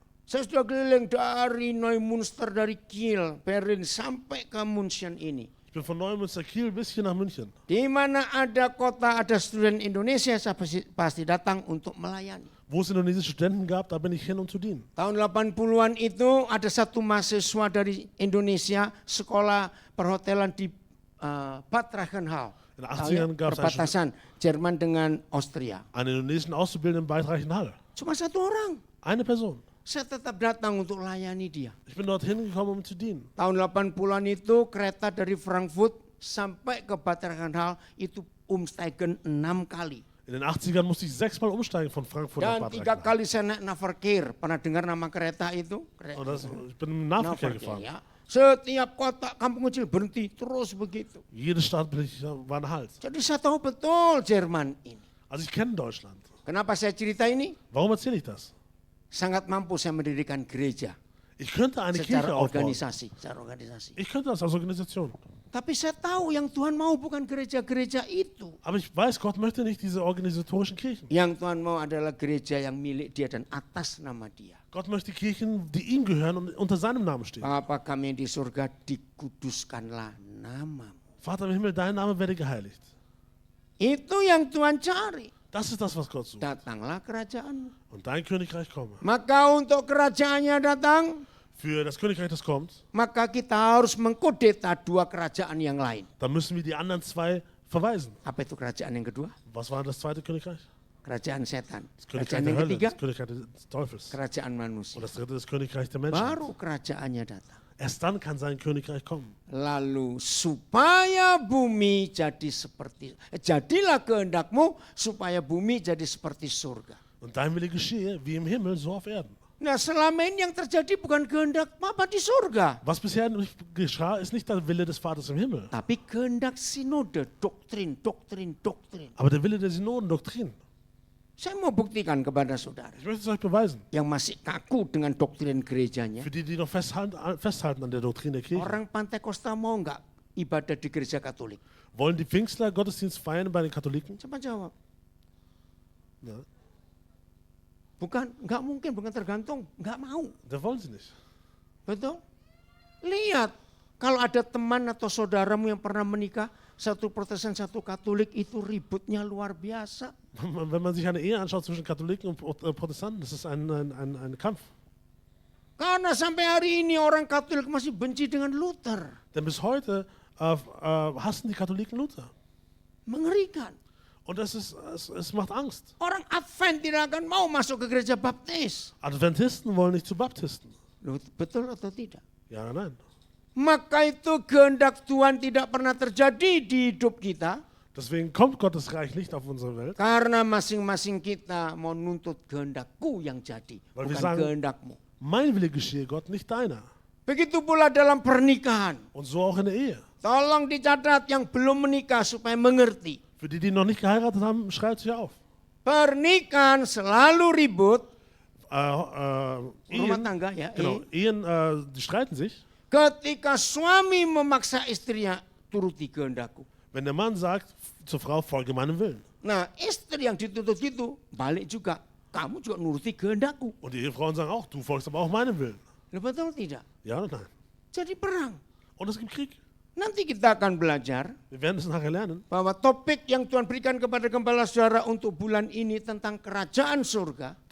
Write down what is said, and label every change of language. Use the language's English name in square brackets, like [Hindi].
[Indonesian] Saya sudah keliling dari Neumünster, dari Kiel, Berlin sampai ke München ini. [German] Ich bin von Neumünster Kiel bis hier nach München. [Indonesian] Di mana ada kota, ada student Indonesia, saya pasti datang untuk melayani. [German] Wo es indonesische Studenten gab, da bin ich hin, um zu dienen. [Indonesian] Tahun 80-an itu ada satu mahasiswa dari Indonesia sekolah perhotelan di Bad Reichenhall. [German] In den 80ern gab es [Indonesian] perbatasan Jerman dengan Austria. [German] einen indonesischen Auszubildenden in Bad Reichenhall. [Indonesian] Cuma satu orang. [German] Eine Person. [Indonesian] Saya tetap datang untuk layani dia. [German] Ich bin dorthin gekommen, um zu dienen. [Indonesian] Tahun 80-an itu kereta dari Frankfurt sampai ke Bad Reichenhall itu umsteigen 6 kali. [German] In den 80ern musste ich 6-mal umsteigen von Frankfurt nach [Indonesian] Dan [German] Bad [Indonesian] 3 [German] Reichenhall. [Indonesian] kali saya naik Naverkehr. Pernah dengar nama kereta itu? [German] Ich bin im Nahverkehr gefahren. [Indonesian] ya. Setiap kota kampung kecil berhenti terus begitu. [German] Jede Stadt war ein Halt. [Indonesian] Jadi saya tahu betul Jerman ini. [German] Also ich kenne Deutschland. [Indonesian] Kenapa saya cerita ini? [German] Warum erzähle ich das? [Indonesian] Sangat mampu saya mendirikan gereja [German] Ich könnte eine Kirche [Indonesian] secara [German] aufbauen. [Indonesian] organisasi. [German] Ich könnte das als Organisation. [Indonesian] Tapi saya tahu yang Tuhan mau bukan gereja-gereja itu. [German] Aber ich weiß, Gott möchte nicht diese organisatorischen Kirchen. [Indonesian] Yang Tuhan mau adalah gereja yang milik dia dan atas nama dia. [German] Gott möchte Kirchen, die ihm gehören und unter seinem Namen stehen. [Indonesian] Bapa kami di surga, dikuduskanlah namamu. [German] Vater im Himmel, dein Name werde geheiligt. [Indonesian] Itu yang Tuhan cari. [German] Das ist das, was Gott sucht. [Indonesian] Datanglah kerajaanmu. [German] Und dein Königreich komme. [Indonesian] Maka untuk kerajaannya datang, [German] für das Königreich, das kommt, [Indonesian] maka kita harus mengkudeta dua kerajaan yang lain. [German] dann müssen wir die anderen zwei verweisen. [Indonesian] Apa itu kerajaan yang kedua? [German] Was war das zweite Königreich? [Indonesian] Kerajaan setan. [German] Das Königreich [Indonesian] Kerajaan [German] der [Indonesian] yang [German] Hölle, [Indonesian] ketiga, [German] das Königreich des Teufels. [Indonesian] kerajaan [German] Und [Indonesian] manusia. [German] das dritte ist das Königreich der Menschen. [Indonesian] Baru kerajaannya datang. [German] Erst dann kann sein Königreich kommen. [Indonesian] Lalu supaya bumi jadi seperti, jadilah kehendakmu supaya bumi jadi seperti surga. [German] Und dein Wille geschehe, wie im Himmel, so auf Erden. [Indonesian] Nah selama ini yang terjadi bukan kehendak Bapa di surga. [German] Was bisher nicht geschah, ist nicht der Wille des Vaters im Himmel, [Indonesian] Tapi kehendak sinode, doktrin. [German] aber der Wille der Synodendoktrin. [Indonesian] Saya mau buktikan kepada saudara [German] Ich möchte es euch beweisen. [Indonesian] yang masih kaku dengan doktrin gerejanya. [German] Für die, die noch festhalten an der Doktrin der Kirche. [Indonesian] Orang Pantai Kosta mau nggak ibadah di gereja Katolik? [German] Wollen die Pfingstler Gottesdienst feiern bei den Katholiken? [Indonesian] Coba jawab. [German] Ja. [Indonesian] Nggak mungkin, bukan tergantung, nggak mau. [German] Da wollen sie nicht. [Indonesian] Betul? [German] Lihat, kalau ada teman atau saudaramu yang pernah menikah, satu Protestan, satu Katolik, itu ributnya luar biasa. [Indonesian] Wenn man sich eine Ehe anschaut zwischen Katholiken und Protestanten, das ist ein Kampf. [German] Karena sampai hari ini orang Katolik masih benci dengan Luther. [Indonesian] Denn bis heute hassen die Katholiken Luther. [German] Mengerikan. [Indonesian] Und es macht Angst. [German] Orang Advent tidak akan mau masuk ke gereja baptis. [Indonesian] Adventisten wollen nicht zu Baptisten. [German] Loh, betul atau tidak? [Indonesian] Ja, nein. [German] Maka itu kehendak Tuhan tidak pernah terjadi di hidup kita. [Indonesian] Deswegen kommt Gottes Reich nicht auf unsere Welt. [German] Karena masing-masing kita mau nuntut kehendakku yang jadi. [Indonesian] Weil wir [German] Bukan [Indonesian] sagen, [German] kehendakmu. [Indonesian] mein Wille geschehe, Gott, nicht deiner. [German] Begitu pula dalam pernikahan. [Indonesian] Und so auch in der Ehe. [German] Tolong dicatat yang belum menikah supaya mengerti. [Indonesian] Für die, die noch nicht geheiratet haben, schreibt sich auf. [German] Pernikahan selalu ribut. Rumah [Indonesian] Ehen, [German] tangga ya. [Indonesian] genau, Ehen, die streiten sich. [German] Ketika suami memaksa istrinya turuti kehendakku. [Indonesian] Wenn der Mann sagt zur Frau, folge meinem Willen. [German] Nah istri yang dituntut gitu balik juga. Kamu juga nuruti kehendakku. [Indonesian] Und die Ehefrauen sagen auch, du folgst aber auch meinem Willen. [German] Betul tidak? [Indonesian] Ja oder nein? [German] Jadi perang. [Indonesian] Und es gibt Krieg. [German] Nanti kita akan belajar [Indonesian] Wir werden es nachher lernen. [German] bahwa topik yang Tuhan berikan kepada gembala saudara untuk bulan ini tentang kerajaan surga